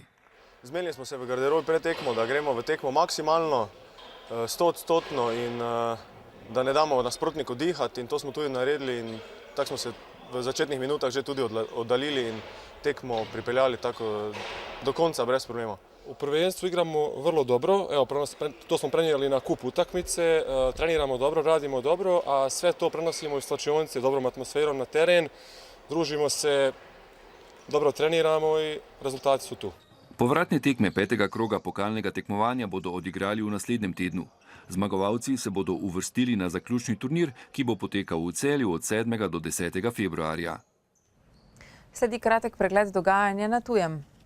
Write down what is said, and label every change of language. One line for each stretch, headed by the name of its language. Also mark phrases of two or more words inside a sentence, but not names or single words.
Slovenian: Zmenili smo se v garderobi pred tekmo, da gremo v tekmo maksimalno, 100% in da ne damo nasprotniku dihati, in to smo tudi naredili in tako smo se v začetnih minutah že tudi oddaljili in tekmo pripeljali tako do konca brez problema.
Croatian: U prvenstvu igramo vrlo dobro, evo, to smo prenijeli na kup utakmice, treniramo dobro, radimo dobro, a sve to prenosimo iz slačionice dobrom atmosferom na teren, družimo se, dobro treniramo
Slovenian: in rezultati so tu. Povratne tekme 5. kroga pokalnega tekmovanja bodo odigrali v naslednjem tednu. Zmagovalci se bodo uvrstili na zaključni turnir, ki bo potekal v Celju od 7. do 10. februarja. Sledi kratek pregled dogajanja na tujem.